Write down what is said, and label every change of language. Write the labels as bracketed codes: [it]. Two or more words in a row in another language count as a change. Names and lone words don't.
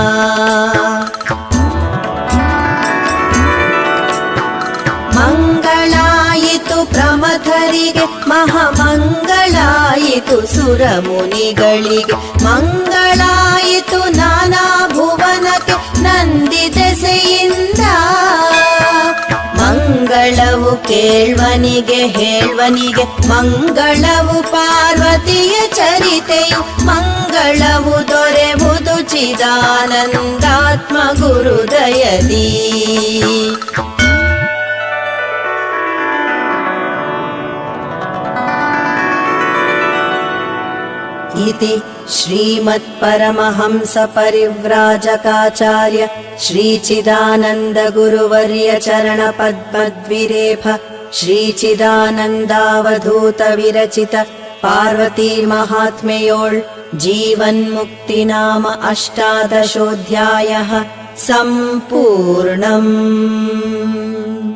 [kn] ಮಂಗಳಾಯಿತು ಪ್ರಮಥರಿಗೆ ಮಹಾಮಂಗಳಾಯಿತು ಸುರಮುನಿಗಳಿಗೆ ಮಂಗಳಾಯಿತು ನಾನಾ ಭುವನಕ್ಕೆ ನಂದಿ ದೆಸೆಯಿಂದ ಮಂಗಳವು ಕೇಳ್ವನಿಗೆ ಹೇಳ್ವನಿಗೆ ಮಂಗಳವು ಪಾರ್ವತಿಯ ಚರಿತೆಯು ಮಂಗಳವು ದೊರೆವುದು ಚಿದಾನಂದಾತ್ಮ ಗುರುದಯದಿ. [sa] इति श्रीमत्परमहंस परिव्राजकाचार्य श्रीचिदानन्द गुरुवर्य चरणपद्मद्विरेफ श्रीचिदानन्दावधूत विरचित पार्वती महात्म्ययोळ् जीवन्मुक्ति नाम अष्टादशोऽध्यायः सम्पूर्णम्.